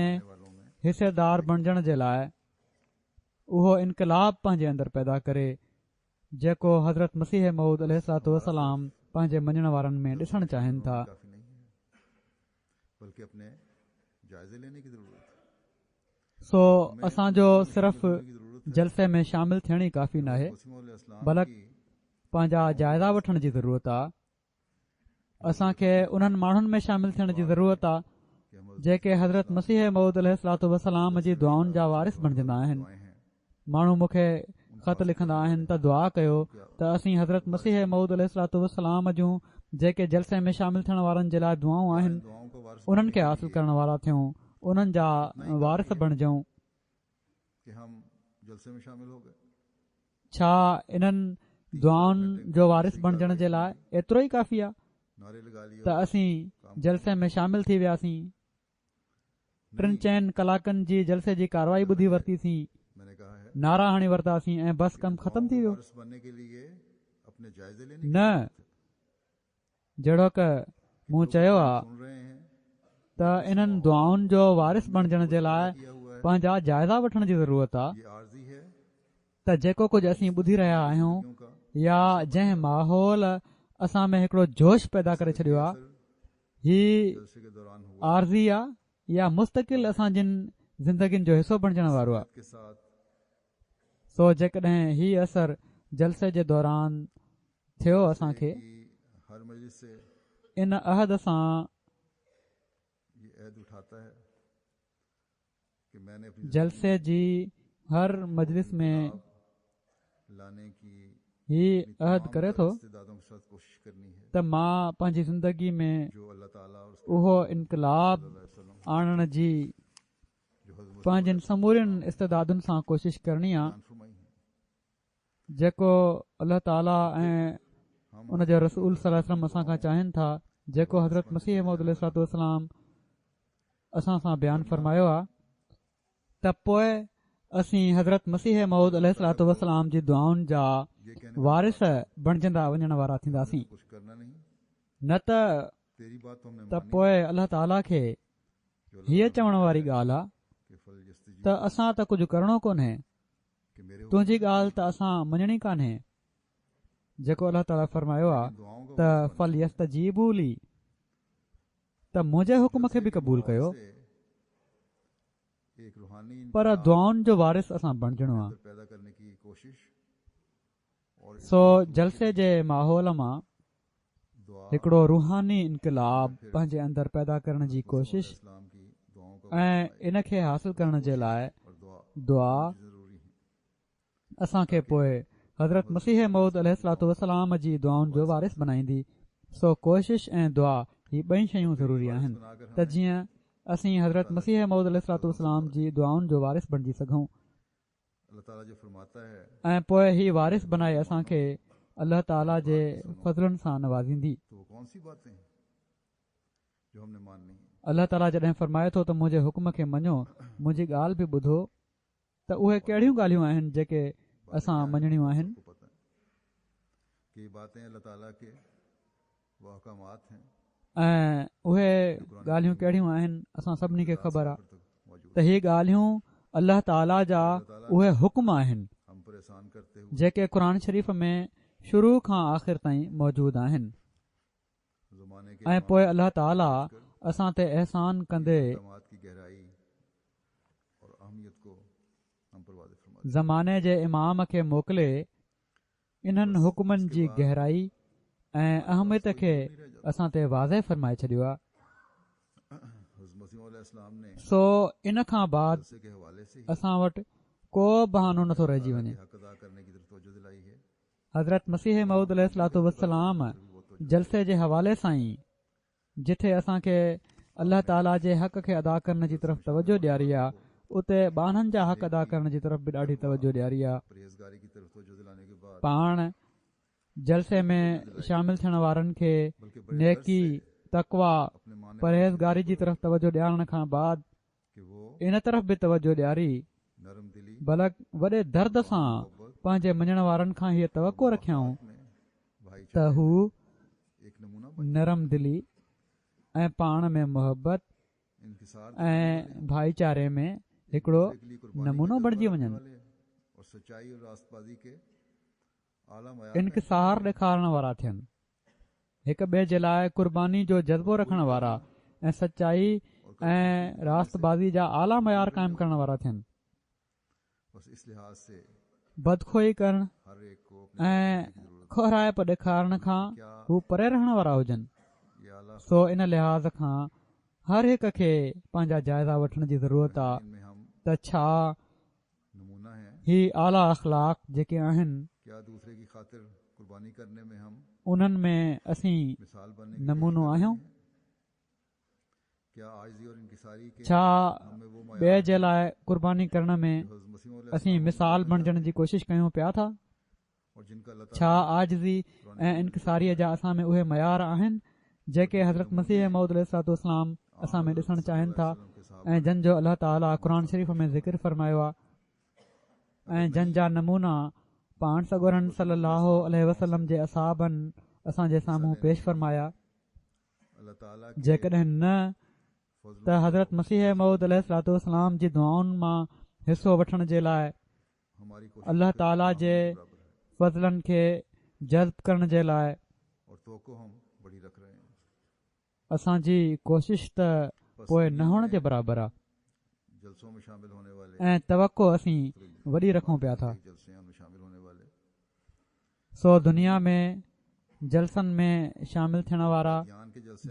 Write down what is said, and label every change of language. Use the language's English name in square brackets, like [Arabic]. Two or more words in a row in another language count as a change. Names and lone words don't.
[Urdu] والوں میں [Sindhi] हिसेदार बणजण जे लाइ उहो इनकलाब पंहिंजे अंदरि पैदा करे जेको हज़रत मसीह मौद अलैहिस्सलाम पंहिंजे मञण वारनि में ॾिसणु चाहिनि था [Urdu] کافی نہیں ہے بلکہ اپنے جائزے لینے کی ضرورت ہے [Sindhi] सो असांजो सिर्फ़ु [Urdu] کی ضرورت ہے [Sindhi] जलसे में शामिल थियण ई काफ़ी न आहे मसीह मौद अलैहिस्सलाम बल्कि [Urdu] की [Sindhi] पंहिंजा जाइज़ा वठण जी ज़रूरत आहे असांखे उन्हनि माण्हुनि में शामिल थियण जी ज़रूरत आहे [Urdu] کہ ہم [Sindhi] जेके हज़रत मसीह मौद अलैहिस्सलाम जी दुआउनि जा वारिस बणजंदा आहिनि [Urdu] دعائیں ہیں [Sindhi] माण्हू मूंखे ख़त लिखंदा आहिनि त दुआ कयो त असीं हज़रत मसीह मौद अलैहिस्सलाम जूं जेके जलसे में शामिल थियण वारनि जे लाइ दुआऊं आहिनि [Urdu] دعاؤں کا وارث [Sindhi] उन्हनि खे हासिल करण वारा थियूं उन्हनि जा वारिस बणिजऊं [Urdu] کہ ہم جلسے میں شامل ہو گئے [Sindhi] छा इन्हनि दुआउनि जो वारिस बणजण जे लाइ एतिरो ई काफ़ी आहे [Urdu] نعرے لگا لیے [Sindhi] त असीं जलसे में शामिल थी वियासीं 3-4 कलाकनि जी जलसे जी कारवाई ॿुधी वरितीसीं [Urdu] میں نے کہا ہے [Sindhi] नारा हणी वरितासीं ऐं बसि कमु ख़तमु थी वियो [Urdu] وارث بننے کے لیے اپنے جائزے لینے [Sindhi] न जहिड़ो क मूं चयो आहे [Urdu] سن رہے ہیں [Sindhi] त इन्हनि दुआउनि जो वारिस बणजण जे लाइ [Urdu] کیا ہوا ہے [Sindhi] पंहिंजा जाइज़ा वठण जी ज़रूरत आहे [Urdu] یہ عارضی ہے [Sindhi] त जेको कुझु असीं ॿुधी रहिया आहियूं [Urdu] کیوں کا [Sindhi] या जंहिं माहौल असां में हिकिड़ो जोश पैदा करे छॾियो आहे ही [Urdu] جلسے کے دوران ہوا [Sindhi] आरज़ी आहे या मुस्तक़िल असांजिन ज़िंदगियुनि जो हिसो बणजण वारो आहे [Urdu] کے ساتھ [Sindhi] सो जेकॾहिं ही असर जलसे जे दौरान थियो असांखे [Urdu] کہ ہر مجلس سے [Sindhi] इन अहद सां [Urdu] یہ عہد اٹھاتا ہے کہ میں نے اپنی [Sindhi] जलसे जी हर मजलिस में [Urdu] لانے کی [Sindhi] ही अहद करे थो [Urdu] استعدادوں کے ساتھ کوشش کرنی ہے [Sindhi] त मां पंहिंजी ज़िंदगी में [Urdu] جو اللہ تعالیٰ اور اس کے [Sindhi] उहो इनकलाब वसल्लम आणण जी [Urdu] جو حضرت [Sindhi] पंहिंजनि समूरनि इस्तेदादुनि सां कोशिश करणी आहे [Urdu] بیان فرمائی ہے [Sindhi] जेको अल्लाह ताला ऐं [Urdu] हम [Sindhi] उन जो रसूल [Arabic] صلى الله عليه وسلم [Sindhi] असां खां चाहिनि था जेको हज़रत मसीह मौद अलैहिस्सलाम असां सां बयानु फरमायो आहे त पोइ असीं हज़रत मसीह मौद अलैहिस्सलाम जी दुआउनि जा [Urdu] یہ کہنے [Sindhi] वारिस बणजंदा वञण वारा थींदासीं [Urdu] کچھ کرنا نہیں [Sindhi] न त [Urdu] تیری بات تو ہم نے [Sindhi] त [Urdu] मानी [Sindhi] पोइ अल्लाह ताला खे [Urdu] जो [Sindhi] हीअ चवण वारी ॻाल्हि आहे [Arabic] के فليستجي [Sindhi] त असां त कुझु करणो कोन्हे [Urdu] کہ میرے [Sindhi] तुंहिंजी ॻाल्हि त असां मञणी कान्हे जेको अल्लाह ताला फरमायो आहे [Urdu] دعاؤں کا [Sindhi] त [Arabic] فليستجيبوا لي [Sindhi] त मुंहिंजे हुकुम खे बि क़बूल कयो [Urdu] سے ایک روحانی [Sindhi] पर दुआउनि जो वारिस असां बणजणो आहे [Urdu] اندر پیدا کرنے کی کوشش اور [Sindhi] सो जलसे जे माहौल मां दुआ हिकिड़ो रूहानी इनकलाब पंहिंजे अंदरि पैदा करण जी कोशिश [Urdu] اسلام کی دعاؤں کا [Sindhi] ऐं इन खे हासिल करण जे लाइ [Urdu] اور دعا दुआ ضروری ہے [Sindhi] असांखे पोइ हज़रत मसीह मौद अलैहिस्सलाम जी दुआउनि जो वारिस बनाईंदी सो कोशिश ऐं दुआ ही ॿई शयूं ज़रूरी आहिनि [Urdu] بنا کر [Sindhi] त जीअं असीं हज़रत मसीह मौद अलैहिस्सलाम जी दुआउनि जो वारिस बणिजी सघूं [Urdu] اللہ تعالیٰ جو فرماتا ہے [Sindhi] ऐं पोइ ही वारिस बनाए असांखे अल्लाह ताला जे फज़लनि सां नवाज़ींदी [Urdu] تو وہ کون سی باتیں ہیں جو ہم نے ماننی ہے [Sindhi] अल्लाह ताला जॾहिं फरमाए थो त मुंहिंजे हुकुम खे मञो मुंहिंजी ॻाल्हि बि ॿुधो त उहे कहिड़ियूं ॻाल्हियूं आहिनि जेके असां मञणियूं आहिनि [Urdu] آپ کو پتا ہے کہ یہ باتیں اللہ تعالیٰ کے وہ احکامات ہیں [Sindhi] ऐं उहे ॻाल्हियूं कहिड़ियूं आहिनि असां सभिनी खे ख़बर आहे [Urdu] تک موجود [Sindhi] त हीअ ॻाल्हियूं अल्लाह ताला जा उहे हुक्म आहिनि [Urdu] ہم پر احسان کرتے ہوئے [Sindhi] जेके क़ुर शरीफ़ में शुरू खां आख़िर ताईं मौजूदु आहिनि [Urdu] زمانے کے [Sindhi] ऐं पोइ अल्लाह ताला असां ते अहसान कंदे [Urdu] احکامات کی گہرائی اور اہمیت کو ہم پر واضح فرما [Sindhi] ज़माने जे इमाम खे मोकिले इन्हनि हुकमनि जी गहराई ऐं अहमियत खे असां ते वाज़े फ़रमाए छॾियो आहे [Urdu] حضرت مسیح علیہ السلام نے [Sindhi] सो इन खां बाद [Urdu] جلسے کے حوالے سے ہی [Sindhi] असां वटि को बहानो नथो रहिजी वञे [Urdu] حق ادا کرنے کی طرف توجہ دلائی ہے [Sindhi] हज़रत मसीह मऊद [Arabic] عليه الصلاة والسلام [Sindhi] जलसे जे हवाले सां ई जिथे असांखे अल्लाह ताला जे हक़ खे अदा करण जी तरफ़ तवजो ॾियारी आहे उते ॿारनि जा हक़ अदा करण जी तरफ़ बि ॾाढी तवजो ॾियारी आहे [Urdu] پرہیزگاری کی طرف توجہ دلانے کے بعد [Sindhi] पाण जलसे में शामिल थियण वारनि खे [Urdu] بلکہ بڑے نیکی تقویٰ اپنے مانے [Sindhi] परहेज़गारी जी तरफ़ तवजो ॾियारण खां बाद [Urdu] کہ وہ [Sindhi] इन तरफ़ बि तवजो ॾियारी [Urdu] نرم دلی [Sindhi] बल्क वॾे दर्द सां पंहिंजे मञण वारनि खां हीअ तवको रखियऊं [Urdu] में [Sindhi] त [Urdu] भाईचारे [Sindhi] हू [Urdu] ایک نمونہ بن [Sindhi] नरम दिली ऐं पाण में मुहबत [Urdu] इंकिसार [Sindhi] ऐं भाईचारे में हिकिड़ो [Urdu] کے لیے قربانی [Sindhi] नमूनो बणिजी वञनि [Urdu] والے اور سچائی اور راستبازی کے اعلیٰ معیار [Sindhi] इनकिसार ॾेखारण वारा थियनि हिक ॿिए जे लाइ क़ुर्बानी जो जज़्बो रखण वारा ऐं सचाई ऐं रास्तबाज़ी जा आला मयार क़ाइमु करण वारा थियनि [Urdu] بس اس لحاظ سے [Sindhi] बदखोई करणु [Urdu] ہر ایک کو اپنے [Sindhi] ऐं खोराइप ॾेखारण खां हू परे रहण वारा हुजनि [Urdu] یہ اعلیٰ [Sindhi] सो इन लिहाज़ खां हर हिक खे पंहिंजा जाइज़ा वठण जी ज़रूरत आहे [Urdu] ان میں ہم [Sindhi] त छा [Urdu] نمونہ ہے [Sindhi] ही आला अख़लाक जेके आहिनि [Urdu] کیا دوسرے کی خاطر قربانی کرنے میں ہم [Sindhi] उन्हनि में असीं [Urdu] مثال بننے کی [Sindhi] नमूनो आहियूं [Urdu] کیا عاجزی اور انکساری کے [Sindhi] छा [Urdu] ہمیں وہ [Sindhi] ॿिए जे लाइ क़ुर्बानी करण में हज़रत मसीह असीं मिसाल बणजण जी कोशिशि कयूं पिया था [Urdu] اور جن کا اللہ [Sindhi] छा आजिज़ी ऐं इनकिसारीअ जा असां में उहे मयार आहिनि जेके हज़रत मसीह मऊद अलैहिस्सलाम असां में ॾिसणु चाहिनि था ऐं जंहिंजो अल्लाह ताला क़ुर शरीफ़ में ज़िक्र फरमायो आहे ऐं जंहिंजा नमूना पाण सॻोरन [Arabic] صلى الله عليه وسلم [Sindhi] जे असहाबनि असांजे साम्हूं पेश फरमाया अल्लाह ताला जेकॾहिं न त हज़रत मसीह मऊद अलैहिस्सलाम जी दुआउनि मां हिसो वठण जे लाइ [Urdu] ہماری کوشش [Sindhi] अल्लाह ताला जे फज़लनि खे जज़्ब करण जे लाइ [Urdu] اور تو کو ہم بڑی رکھ رہے ہیں [Sindhi] असांजी कोशिश त पोइ न हुअण जे बराबरि आहे [Urdu] جلسوں میں شامل ہونے والے [Sindhi] ऐं तवको असीं वॾी रखूं पिया था [Urdu] جلسے میں شامل ہونے والے [Sindhi] सो दुनिया में जलसनि में शामिल थियण वारा [Urdu] گیان کے جلسے